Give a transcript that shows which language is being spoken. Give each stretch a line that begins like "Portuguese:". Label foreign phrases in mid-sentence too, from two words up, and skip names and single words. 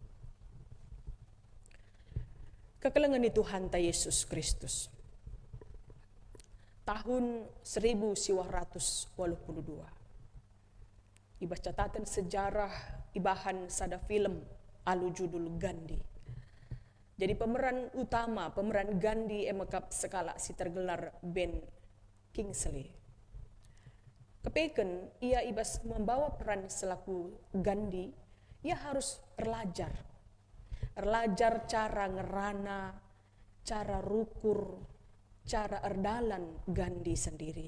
Batak Karo: Kekelengan Tuhan ta Yesus Kristus. Tahun 1982. Ibas catatan sejarah ibahan sada film alu judul Gandhi.
Indonesian: Jadi pemeran utama,
Batak Karo: pemeran Gandhi emakap sekala si tergelar Ben Kingsley. Kepeken ia ibas membawa peran selaku Gandhi, ia harus erlajar cara ngerana, cara rukur, cara erdalan Gandhi sendiri.